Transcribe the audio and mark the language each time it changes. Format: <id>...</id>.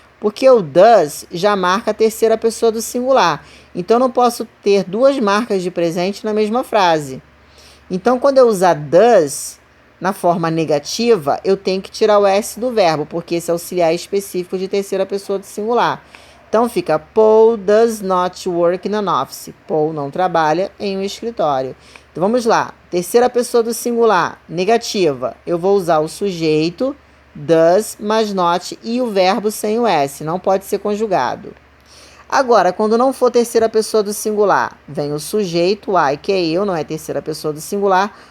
<pt>Porque o does já marca a terceira pessoa do singular. Então, eu não posso ter duas marcas de presente na mesma frase. Então, quando eu usar does na forma negativa, eu tenho que tirar o S do verbo, porque esse é auxiliar específico de terceira pessoa do singular. Então, fica</pt> <en>Paul does not work in an office.</en> <pt>Paul não trabalha em um escritório. Então, vamos lá. Terceira pessoa do singular, negativa. Eu vou usar o sujeito, does, mais not e o verbo sem o S. Não pode ser conjugado. Agora, quando não for terceira pessoa do singular, vem o sujeito, I, que é eu, não é terceira pessoa do singular.</pt>